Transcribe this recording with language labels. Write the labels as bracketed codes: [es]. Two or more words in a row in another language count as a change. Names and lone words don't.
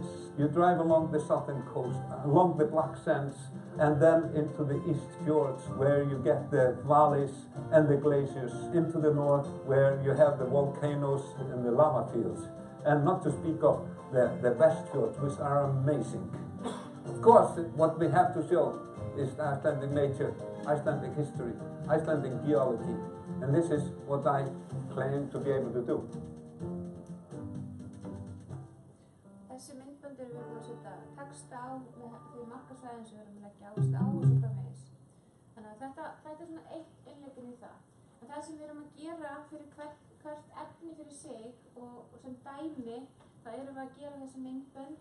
[en] You drive along the southern coast, along the Black Sands, and then into the East Fjords where you get the valleys and the glaciers, into the north where you have the volcanoes and the lava fields, and not to speak of the West Fjords, which are amazing. Of course, what we have to show is Icelandic nature, Icelandic history, Icelandic geology, and this is what I claim to be able to do. [is] Þessi myndbönd erum við búin að setja texta á með því markasvæðin sem við erum að leggja áherslu á og svo framvegis. Þannig að þetta er svona eitt innlegginn í það. það sem við erum að gera fyrir hvert efni fyrir sig og sem dæmi, þá erum við að gera þessi myndbönd.